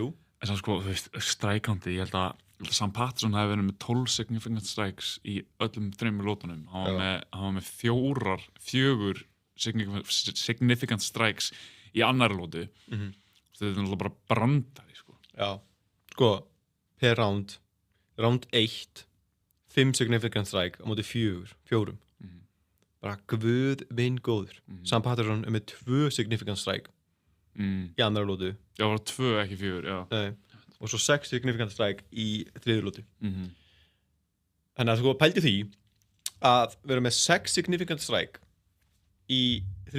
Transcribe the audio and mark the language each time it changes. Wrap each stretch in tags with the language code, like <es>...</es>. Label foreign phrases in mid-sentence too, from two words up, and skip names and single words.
<is>En það sko, þú veist, strike-countið, ég held að Sam Patterson hefði verið með 12</is> <en>significant strikes</en> <is>í öllum 3 lótunum. Hann var með 4</is> <en>significant strikes</en> <is>í annari lótu. Þetta er náttúrulega bara brandari, sko. Já. Sko,</is> <en>per round</en> <is>1, 5</is> <en>significant strike</en> <is>á móti 4. Bara guð minn góður. Sam Patterson er með 2</is> <en>significant strike</en> <is>í annari lótu. Já, það var 2, ekki 4, já. Nei. Og svo 6</is> <en>significant strike</en> <is>í 3. lótu. Þannig að sko pældi því að vera með 6</is> <en>significant strike</en> <is>í 3.</is>